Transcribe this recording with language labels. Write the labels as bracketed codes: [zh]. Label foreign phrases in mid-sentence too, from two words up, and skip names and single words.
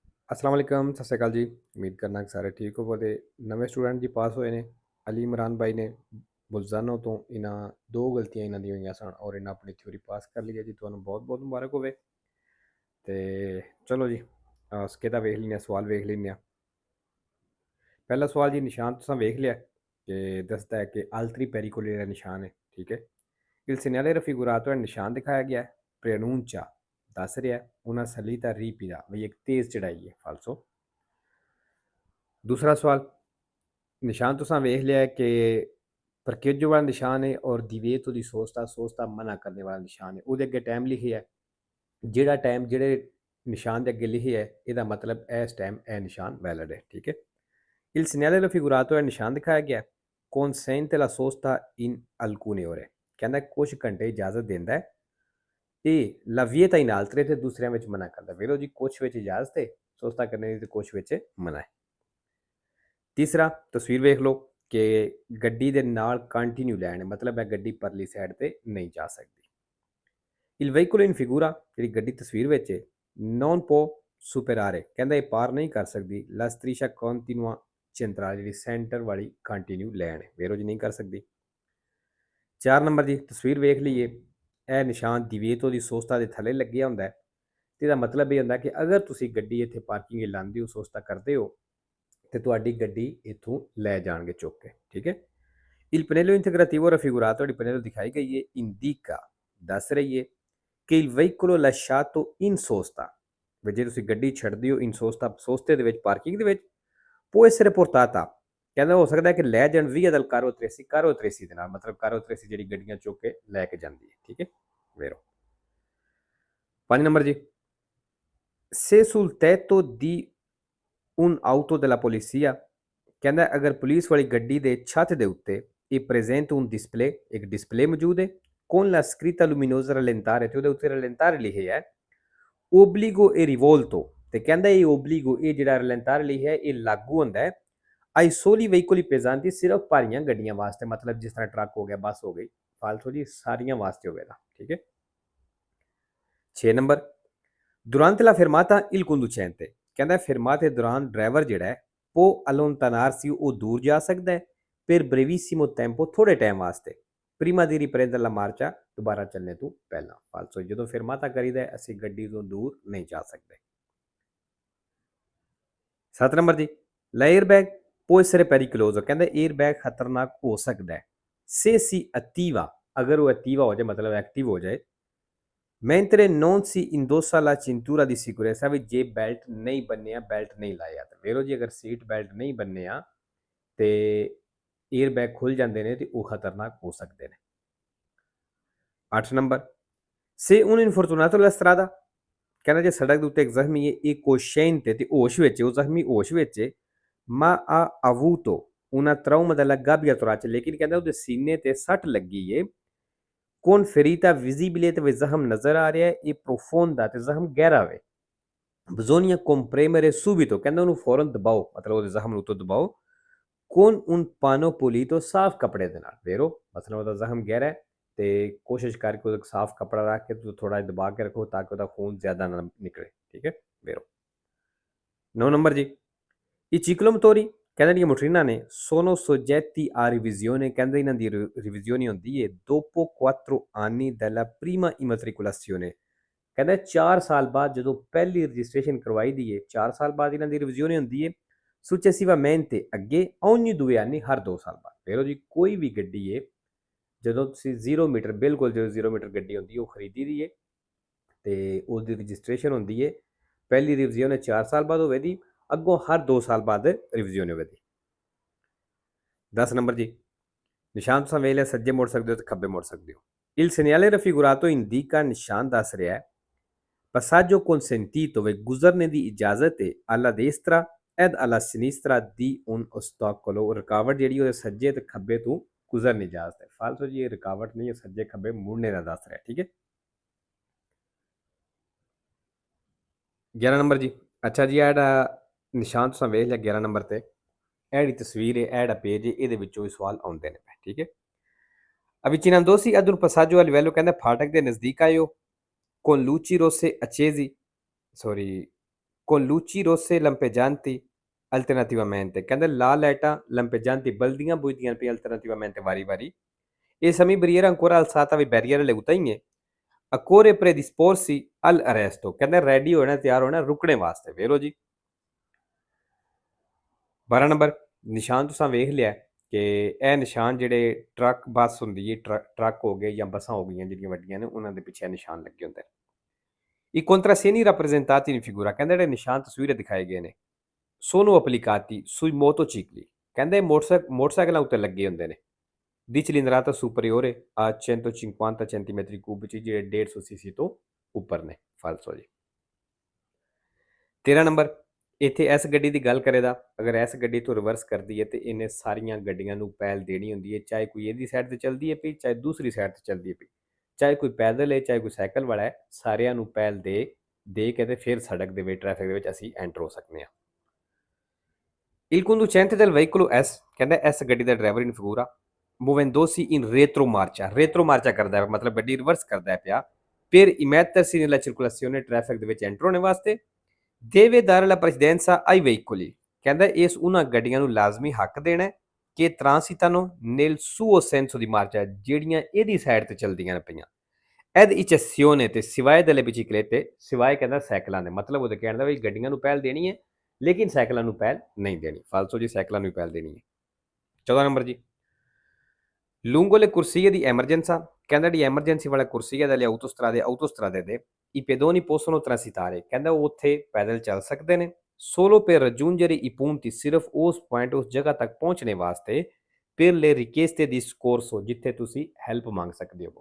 [ar] السلام عليكم, [pa] ਸਤ ਸ੍ਰੀ ਅਕਾਲ ਜੀ। ਉਮੀਦ ਕਰਨਾ ਕਿ ਸਾਰੇ ਠੀਕ ਹੋਵੋਗੇ। ਨਵੇਂ ਸਟੂਡੈਂਟ ਜੀ ਪਾਸ ਹੋਏ ਨੇ। ਅਲੀ ਇਮਰਾਨ ਭਾਈ ਨੇ ਬੁਲਜ਼ਾਨੋ ਤੋ ਇਨ੍ਹਾਂ ਦੋ ਗਲਤੀਆਂ ਇਨ੍ਹਾਂ ਦੀ ਹੋਈਆਂ ਸਨ ਔਰ ਇਨ੍ਹਾਂ ਅਪਣੀ ਥਿਊਰੀ ਪਾਸ ਕਰ ਲਈ ਹੈ ਜੀ। ਤੁਹਾਨੂੰ ਬਹੁਤ ਬਹੁਤ ਮੁਬਾਰਕ ਹੋਵੇ। ਤੇ ਚਲੋ ਜੀ, ਸਕੇਤਾ ਵੇਖ ਲੈਨੇ ਸਵਾਲ ਵੇਖ ਲੈਨੇ ਆ। ਪਹਿਲਾ ਸਵਾਲ ਜੀ, ਨਿਸ਼ਾਨ ਤੁਸਾਂ ਵੇਖ ਲਿਆ ਕਿ ਦੱਸਦਾ ਹੈ ਕਿ [it] altri pericoli [pa] ਦਾ ਨਿਸ਼ਾਨ ਹੈ, ਠੀਕ ਹੈ। [it] Il segnale raffigurato è [pa] ਨਿਸ਼ਾਨ ਦਿਖਾਇਆ ਗਿਆ ਹੈ, [it] preannuncia [pa] ਦੱਸ ਰਿਹਾ ਹੈ [it] una salita ripida, [pa] ਭਾਈ ਇੱਕ ਤੇਜ਼ ਚੜ੍ਹਾਈ ਹੈ, ਫਾਲਸੋ। ਦੂਸਰਾ ਸਵਾਲ, ਨਿਸ਼ਾਨ ਤੁਸਾਂ ਵੇਖ ਲਿਆ ਹੈ ਕਿ parcheggio ਵਾਲਾ ਨਿਸ਼ਾਨ ਹੈ ਔਰ [it] divieto di sosta, [pa] sosta ਮਨਾ ਕਰਨੇ ਵਾਲਾ ਨਿਸ਼ਾਨ ਹੈ। ਉਹਦੇ ਅੱਗੇ ਟਾਈਮ ਲਿਖਿਆ ਹੈ, ਜਿਹੜਾ ਟਾਈਮ ਜਿਹੜੇ ਨਿਸ਼ਾਨ ਦੇ ਅੱਗੇ ਲਿਖਿਆ ਹੈ ਇਹਦਾ ਮਤਲਬ ਇਸ ਟਾਈਮ ਇਹ ਨਿਸ਼ਾਨ ਵੈਲਿਡ ਹੈ, ਠੀਕ ਹੈ। [it] Il segnale raffigurato è [pa] ਨਿਸ਼ਾਨ ਦਿਖਾਇਆ ਗਿਆ, [it] consente la sosta in alcune ore, [pa] ਕਹਿੰਦਾ ਕੁਝ ਘੰਟੇ ਇਜਾਜ਼ਤ ਦਿੰਦਾ ਹੈ ਇਹ [it] la vieta in altre [pa] ਤੇ ਦੂਸਰਿਆਂ ਵਿੱਚ ਮਨਾ ਕਰਦਾ। ਵੇਖੋ ਜੀ, ਕੁਝ ਵਿੱਚ ਇਜਾਜ਼ਤ ਹੈ ਸੋਸਤਾ ਕਰਨੇ ਦੀ ਤੇ ਕੁਝ ਵਿੱਚ ਮਨਾ ਹੈ। ਤੀਸਰਾ, ਤਸਵੀਰ ਵੇਖ ਲਓ ਕਿ ਗੱਡੀ ਦੇ ਨਾਲ ਕੰਟੀਨਿਊ ਲੈਣ, ਮਤਲਬ ਹੈ ਗੱਡੀ ਪਰਲੀ ਸਾਈਡ ਤੇ ਨਹੀਂ ਜਾ ਸਕਦੀ। [it] Il veicolo in figura, [pa] ਜਿਹੜੀ ਗੱਡੀ ਤਸਵੀਰ ਵਿੱਚ ਹੈ, [it] non può superare, [pa] ਕਹਿੰਦਾ ਇਹ ਪਾਰ ਨਹੀਂ ਕਰ ਸਕਦੀ [it] la striscia continua centrale, [pa] ਜਿਹੜੀ ਸੈਂਟਰ ਵਾਲੀ ਕੰਟੀਨਿਊ ਲੈਣ ਹੈ। ਵੇਖੋ ਜੀ, ਨਹੀਂ ਕਰ ਸਕਦੀ। 4 ਨੰਬਰ ਦੀ ਤਸਵੀਰ ਵੇਖ ਲਈਏ, ਇਹ ਨਿਸ਼ਾਨ [it] divieto di sosta [pa] ਦੇ ਥੱਲੇ ਲੱਗਿਆ ਹੁੰਦਾ ਹੈ ਤੇ ਇਹਦਾ ਮਤਲਬ ਇਹ ਹੁੰਦਾ ਕਿ ਅਗਰ ਤੁਸੀਂ ਗੱਡੀ ਇੱਥੇ ਪਾਰਕਿੰਗ ਲਾਉਂਦੇ ਹੋ, ਸੋਸਤਾ ਕਰਦੇ ਹੋ ਤੇ ਤੁਹਾਡੀ ਗੱਡੀ ਇੱਥੋਂ ਲੈ ਜਾਣਗੇ ਚੁੱਕ ਕੇ, ਠੀਕ ਹੈ। [it] Il pannello integrativo raffigurato, [pa] ਜਿਹੜੀ ਪਨੇਲੋ ਦਿਖਾਈ ਗਈ ਹੈ, indica ਦੱਸ ਰਹੀ ਹੈ ਕਿ [it] il veicolo lasciato in sosta, [pa] ਵੀ ਜੇ ਤੁਸੀਂ ਗੱਡੀ ਛੱਡਦੇ ਹੋ [it] in sosta, [pa] ਸੋਸਤੇ ਦੇ ਵਿੱਚ, ਪਾਰਕਿੰਗ ਦੇ ਵਿੱਚ, [it] può essere portata, [pa] ਕਹਿੰਦਾ ਹੋ ਸਕਦਾ ਕਿ ਲੈ ਜਾਣ [it] via dal carro attrezzi [pa] ਦੇ ਨਾਲ, ਮਤਲਬ [it] carro attrezzi [pa] ਜਿਹੜੀ ਗੱਡੀਆਂ ਚੁੱਕ ਕੇ ਲੈ ਕੇ ਜਾਂਦੀ ਹੈ, ਠੀਕ ਹੈ। ਵੇਰੋ 5 ਨੰਬਰ ਜੀ, [it] se sul tetto di un'auto della polizia, [pa] ਕਹਿੰਦਾ ਅਗਰ ਪੁਲਿਸ ਵਾਲੀ ਗੱਡੀ ਦੇ ਛੱਤ ਦੇ ਉੱਤੇ ਇਹ [it] presente un display, [pa] ਇੱਕ ਡਿਸਪਲੇ ਮੌਜੂਦ ਹੈ, [it] con la scritta luminosa rallentare, [pa] ਤੇ ਉਹਦੇ ਉੱਤੇ rallentare ਲਿਖਿਆ ਹੈ, [it] obbligo e rivolto, [pa] ਤੇ ਕਹਿੰਦਾ ਇਹ obbligo, ਇਹ ਜਿਹੜਾ rallentare ਲਿਖਿਆ ਹੈ, ਇਹ ਲਾਗੂ ਹੁੰਦਾ ਹੈ [it] ai soli veicoli pesanti, [pa] ਸਿਰਫ ਭਾਰੀਆਂ ਗੱਡੀਆਂ ਵਾਸਤੇ, ਮਤਲਬ ਜਿਸ ਤਰ੍ਹਾਂ ਟਰੱਕ ਹੋ ਗਿਆ, ਬੱਸ ਹੋ ਗਈ, ਫਾਲਤੂ ਜੀ ਸਾਰੀਆਂ ਵਾਸਤੇ ਹੋਵੇਗਾ, ਠੀਕ ਹੈ। 6 ਨੰਬਰ, [it] durante la fermata il conducente, [pa] ਕਹਿੰਦਾ ਫਿਰਮਾਤੇ ਦੌਰਾਨ ਡਰਾਈਵਰ ਜਿਹੜਾ ਹੈ [it] può allontanarsi, [pa] ਉਹ ਦੂਰ ਜਾ ਸਕਦਾ ਹੈ [it] per brevissimo tempo, [pa] ਥੋੜੇ ਟਾਈਮ ਵਾਸਤੇ, [it] prima di riprendere la marcia, [pa] ਦੁਬਾਰਾ ਚੱਲਣੇ ਤੋਂ ਪਹਿਲਾਂ। ਫਾਲਸੋ, ਜਦੋਂ ਫਿਰਮਾਤਾ ਕਰੀਦਾ ਅਸੀਂ ਗੱਡੀ ਤੋਂ ਦੂਰ ਨਹੀਂ ਜਾ ਸਕਦੇ। 7 ਨੰਬਰ ਜੀ, [it] l'airbag può essere pericoloso, [pa] ਕਹਿੰਦਾ 에ਅਰਬੈਗ ਖਤਰਨਾਕ ਹੋ ਸਕਦਾ ਹੈ [it] se si attiva, [pa] ਅਗਰ ਉਹ ਐਕਟਿਵਾ ਹੋ ਜਾਏ, ਮਤਲਬ ਐਕਟਿਵ ਹੋ ਜਾਏ, [it] mentre non si indossa la cintura di sicurezza, [pa] ਵੀ ਜੇ ਬੈਲਟ ਨਹੀਂ ਬੰਨਿਆ, ਬੈਲਟ ਨਹੀਂ ਲਾਇਆ ਤਾਂ ਵੇਖੋ ਜੀ, ਅਗਰ ਸੀਟ ਬੈਲਟ ਨਹੀਂ ਬੰਨਿਆ ਤੇ 에ਅਰਬੈਗ ਖੁੱਲ ਜਾਂਦੇ ਨੇ ਤੇ ਉਹ ਖਤਰਨਾਕ ਹੋ ਸਕਦੇ ਨੇ। 8 ਨੰਬਰ, [it] se un infortunato alla strada, [pa] ਕਹਿੰਦਾ ਜੇ ਸੜਕ ਦੇ ਉੱਤੇ ਇੱਕ ਜ਼ਖਮੀ ਹੈ, ਇਹ cosciente ਤੇ ਹੋਸ਼ ਵਿੱਚ, ਉਹ ਜ਼ਖਮੀ ਹੋਸ਼ ਵਿੱਚ ਹੈ, [it] ma ha avuto una trauma della gabbia torace, [pa] ਲੇਕਿਨ ਕਹਿੰਦਾ ਉਹਦੇ ਸੀਨੇ ਤੇ ਸੱਟ ਲੱਗੀ ਹੈ, [it] con ferita visibile, [pa] ਤੇ ਜ਼ਖਮ ਨਜ਼ਰ ਆ ਰਿਹਾ ਹੈ, ਇਹ profonda, ਤੇ ਜ਼ਖਮ ਗਹਿਰਾ ਵੇ, [it] bisogna comprimere subito, [pa] ਕਹਿੰਦਾ ਉਹਨੂੰ ਫੌਰਨ ਦਬਾਓ, ਮਤਲਬ ਉਹਦੇ ਜ਼ਖਮ ਨੂੰ ਉੱਤੋਂ ਦਬਾਓ, [it] con un pano pulito, [pa] ਸਾਫ਼ ਕੱਪੜੇ ਦੇ ਨਾਲ। ਵੇਰੋ, ਮਤਲਬ ਉਹਦਾ ਜ਼ਖਮ ਗਹਿਰਾ ਹੈ ਤੇ ਕੋਸ਼ਿਸ਼ ਕਰਕੇ ਉਹਦਾ ਸਾਫ਼ ਕੱਪੜਾ ਰੱਖ ਕੇ ਤੁਸੀਂ ਥੋੜਾ ਦਬਾ ਕੇ ਰੱਖੋ ਤਾਂ ਕਿ ਉਹਦਾ ਖੂਨ ਜ਼ਿਆਦਾ ਨਾ ਨਿਕਲੇ, ਠੀਕ ਹੈ। ਵੇਰੋ 9 ਨੰਬਰ ਜੀ, [it] i ciclomotori, [pa] ਕਹਿੰਦੇ ਜਿਹੜੀਆਂ ਮੋਟਰੀਨਾਂ ਨੇ, [it] sono soggetti a revisione, [pa] ਕਹਿੰਦੇ ਇਹਨਾਂ ਦੀ ਰਿਵਿਜ਼ਿone ਹੁੰਦੀ ਹੈ [it] dopo 4 anni della prima immatricolazione, [pa] ਕਹਿੰਦਾ 4 ਸਾਲ ਬਾਅਦ ਜਦੋਂ ਪਹਿਲੀ ਰਜਿਸਟ੍ਰੇਸ਼ਨ ਕਰਵਾਈ ਦੀ ਹੈ, 4 ਸਾਲ ਬਾਅਦ ਇਹਨਾਂ ਦੀ ਰਿਵਿਜ਼ਿone ਹੁੰਦੀ ਹੈ, [it] successivamente ਅੱਗੇ ogni 2 anni, [pa] ਹਰ 2 ਸਾਲ ਬਾਅਦ। ਵੇਖੋ ਜੀ, ਕੋਈ ਵੀ ਗੱਡੀ ਹੈ ਜਦੋਂ ਤੁਸੀਂ 0 ਮੀਟਰ, ਬਿਲਕੁਲ ਜਦੋਂ 0 ਮੀਟਰ ਗੱਡੀ ਹੁੰਦੀ ਉਹ ਖਰੀਦੀ ਦੀ ਹੈ ਤੇ ਉਹਦੀ ਰਜਿਸਟ੍ਰੇਸ਼ਨ ਹੁੰਦੀ ਹੈ, ਪਹਿਲੀ ਰਿਵਿਜ਼ਿone 4 ਸਾਲ ਬਾਅਦ ਹੋਵੇ ਦੀ, ਅੱਗੋਂ ਹਰ 2 ਸਾਲ ਬਾਅਦ ਰਿਵਿਜ਼ਿone ਹੋਵੇ ਦੀ। 10 ਨੰਬਰ ਜੀ, ਨਿਸ਼ਾਨ ਤੁਸੀਂ ਵੇਖ ਲਿਆ, ਸੱਜੇ ਮੁੜ ਸਕਦੇ ਹੋ ਤੇ ਖੱਬੇ ਮੁੜ ਸਕਦੇ ਹੋ। [it] Il segnale raffigurato indica, [pa] ਨਿਸ਼ਾਨ ਦੱਸ ਰਿਹਾ ਹੈ, [it] passaggio consentito, [pa] ਵੇ ਗੁਜ਼ਰਨੇ ਦੀ ਇਜਾਜ਼ਤ ਹੈ, [it] alla destra ed alla sinistra di un ostacolo, [pa] ਰੁਕਾਵਟ ਜਿਹੜੀ ਉਹਦੇ ਸੱਜੇ ਤੇ ਖੱਬੇ ਤੋਂ ਗੁਜ਼ਰਨੀ ਇਜਾਜ਼ਤ ਹੈ। ਫਾਲਤੂ ਜੀ ਇਹ ਰੁਕਾਵਟ ਨਹੀਂ ਹੈ, ਸੱਜੇ ਖੱਬੇ ਮੁੜਨੇ ਦਾ ਦੱਸ ਰਿਹਾ, ਠੀਕ ਹੈ। 11 ਨੰਬਰ ਜੀ, ਅੱਛਾ ਜੀ, ਇਹ ਜਿਹੜਾ ਨਿਸ਼ਾਨ ਤੁਸੀਂ ਵੇਖ ਲਿਆ 11 ਨੰਬਰ ਤੇ, ਇਹ ਜਿਹੜੀ ਤਸਵੀਰ ਹੈ, ਇਹ ਜਿਹੜਾ ਪੇਜ ਹੈ, ਇਹਦੇ ਵਿੱਚੋਂ ਵੀ ਸਵਾਲ ਆਉਂਦੇ ਨੇ, ਠੀਕ ਹੈ। [it] Avvicinandosi ad un passaggio a livello, [pa] ਕਹਿੰਦਾ ਫਾਟਕ ਦੇ ਨਜ਼ਦੀਕ ਆਇਓ, [it] con luci rosse accesi, ਸੌਰੀ con luci rosse lampeggianti alternativamente, [pa] ਕਹਿੰਦੇ ਲਾਲ ਲਾਈਟਾਂ [it] lampeggianti [pa] ਬਲਦੀਆਂ ਬੁਝਦੀਆਂ ਪਈਆਂ [it] alternativamente ਵਾਰੀ-ਵਾਰੀ e semi barriera ancora alzata vi barriere le utaie a corre predisporsi all'arresto, [pa] ਕਹਿੰਦੇ ਰੈਡੀ ਹੋਣਾ ਤਿਆਰ ਹੋਣਾ ਰੁਕਣੇ ਵਾਸਤੇ ਵੇਰੋ ਜੀ। 12 ਨੰਬਰ ਨਿਸ਼ਾਨ ਤੁਸੀਂ ਵੇਖ ਲਿਆ ਕਿ ਇਹ ਨਿਸ਼ਾਨ ਜਿਹੜੇ ਟਰੱਕ ਬੱਸ ਹੁੰਦੀ ਹੈ ਟਰੱਕ ਹੋ ਗਏ ਜਾਂ ਬੱਸਾਂ ਹੋ ਗਈਆਂ ਜਿਹੜੀਆਂ ਵੱਡੀਆਂ ਨੇ ਉਹਨਾਂ ਦੇ ਪਿੱਛੇ ਨਿਸ਼ਾਨ ਲੱਗੇ ਹੁੰਦੇ ਨੇ। [it] I contrassegni rappresentati in figura, [pa] ਕਹਿੰਦੇ ਜਿਹੜੇ ਨਿਸ਼ਾਨ ਤਸਵੀਰੇ ਦਿਖਾਏ ਗਏ ਨੇ [it] sono applicati sui motocicli, [pa] ਕਹਿੰਦੇ ਮੋਟਰਸਾਈਕਲਾਂ ਉੱਤੇ ਲੱਗੇ ਹੁੰਦੇ ਨੇ [it] di cilindrata superiore a 150 centimetri cubici [pa] ਜਿਹੜੇ 150 cc ਤੋਂ ਉੱਪਰ ਨੇ। ਫਾਲਸੋ ਜੀ। 13 ਨੰਬਰ ਇੱਥੇ ਇਸ ਗੱਡੀ ਦੀ ਗੱਲ ਕਰੇ ਦਾ ਅਗਰ ਇਸ ਗੱਡੀ ਤੋਂ ਰਿਵਰਸ ਕਰਦੀ ਹੈ ਤੇ ਇਹਨੇ ਸਾਰੀਆਂ ਗੱਡੀਆਂ ਨੂੰ ਪਹਿਲ ਦੇਣੀ ਹੁੰਦੀ ਹੈ, ਚਾਹੇ ਕੋਈ ਇਹਦੀ ਸਾਈਡ ਤੇ ਚੱਲਦੀ ਹੈ ਪਈ ਚਾਹੇ ਦੂਸਰੀ ਸਾਈਡ ਤੇ ਚੱਲਦੀ ਹੈ ਪਈ, ਚਾਹੇ ਕੋਈ ਪੈਦਲ ਹੈ ਚਾਹੇ ਕੋਈ ਸਾਈਕਲ ਵਾਲਾ ਹੈ, ਸਾਰਿਆਂ ਨੂੰ ਪਹਿਲ ਦੇ ਕੇ ਤੇ ਫਿਰ ਸੜਕ ਦੇ ਵਿੱਚ ਟ੍ਰੈਫਿਕ ਦੇ ਵਿੱਚ ਅਸੀਂ ਐਂਟਰ ਹੋ ਸਕਦੇ ਹਾਂ। [it] Il conducente del veicolo S, [pa] ਕਹਿੰਦਾ ਇਸ ਗੱਡੀ ਦਾ ਡਰਾਈਵਰ [it] in figura muovendosi in retromarcia [pa] ਕਰਦਾ ਹੈ ਮਤਲਬ ਗੱਡੀ ਰਿਵਰਸ ਕਰਦਾ ਹੈ ਪਿਆ [it] per immettersi nella circolazione [pa] ਟ੍ਰੈਫਿਕ ਦੇ ਵਿੱਚ ਐਂਟਰ ਹੋਣੇ ਵਾਸਤੇ [it] deve dare la precedenza ai veicoli, [pa] ਕਹਿੰਦਾ ਇਸ ਉਹਨਾਂ ਗੱਡੀਆਂ ਨੂੰ ਲਾਜ਼ਮੀ ਹੱਕ ਦੇਣਾ ਕਿ [it] transitano nel suo senso di marcia [pa] ਜਿਹੜੀਆਂ ਇਹਦੀ ਸਾਈਡ ਤੇ ਚੱਲਦੀਆਂ ਨੇ ਪਈਆਂ [it] ed eccezione [pa] ਤੇ ਸਿਵਾਏ [it] delle biciclette, [pa] ਸਿਵਾਏ ਕਹਿੰਦਾ ਸਾਈਕਲਾਂ ਦੇ ਮਤਲਬ ਉਹਦੇ ਕਹਿਣ ਦਾ ਵੀ ਗੱਡੀਆਂ ਨੂੰ ਪਹਿਲ ਦੇਣੀ ਹੈ ਲੇਕਿਨ ਸਾਈਕਲਾਂ ਨੂੰ ਪਹਿਲ ਨਹੀਂ ਦੇਣੀ। ਫਾਲਸੋ ਜੀ, ਸਾਈਕਲਾਂ ਨੂੰ ਪਹਿਲ ਦੇਣੀ ਹੈ। 14 ਨੰਬਰ ਜੀ [it] lungo le corsie di emergenza, [pa] ਕਹਿੰਦਾ ਜਿਹੜੀ ਐਮਰਜੈਂਸੀ ਵਾਲਾ ਕੁਰਸੀਆ [it] dalle autostrade [pa] ਦੇ [it] i pedoni possono transitare, [pa] ਕਹਿੰਦਾ ਉਹ ਉੱਥੇ ਪੈਦਲ ਚੱਲ ਸਕਦੇ ਨੇ [it] solo per raggiungere i punti, [pa] ਸਿਰਫ ਉਸ ਪੁਆਇੰਟ ਉਸ ਜਗ੍ਹਾ ਤੱਕ ਪਹੁੰਚਣੇ ਵਾਸਤੇ [it] per le richieste di soccorso, [pa] ਜਿੱਥੇ ਤੁਸੀਂ ਹੈਲਪ ਮੰਗ ਸਕਦੇ ਹੋ।